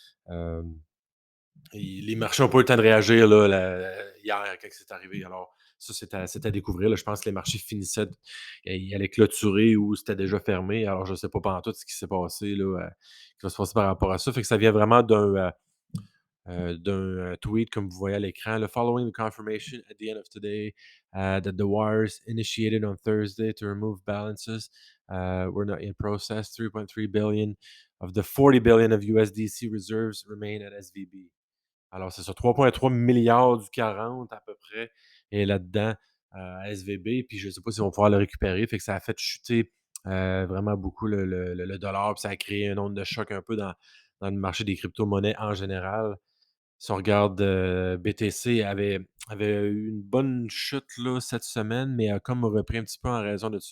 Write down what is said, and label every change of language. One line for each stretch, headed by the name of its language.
French: Hem et les marchés n'ont pas eu le temps de réagir là, hier quand c'est arrivé. Alors, ça, c'est à découvrir. Là. Je pense que les marchés ils allaient clôturer ou c'était déjà fermé. Alors, je ne sais pas tout ce qui s'est passé, là, qui va se passer par rapport à ça. Fait que ça vient vraiment d'un tweet, comme vous voyez à l'écran.
English: Le following the confirmation at the end of today that the wires initiated on Thursday to remove balances were not in process. 3.3 billion of the 40 billion of USDC reserves remain at SVB.
French: Alors, c'est ça, 3,3 milliards du 40 à peu près est là-dedans à SVB. Puis je ne sais pas si on va pouvoir le récupérer. Fait que ça a fait chuter vraiment beaucoup le dollar. Puis ça a créé une onde de choc un peu dans le marché des crypto-monnaies en général. Si on regarde, BTC avait eu une bonne chute là, cette semaine, mais a comme repris un petit peu en raison de ça.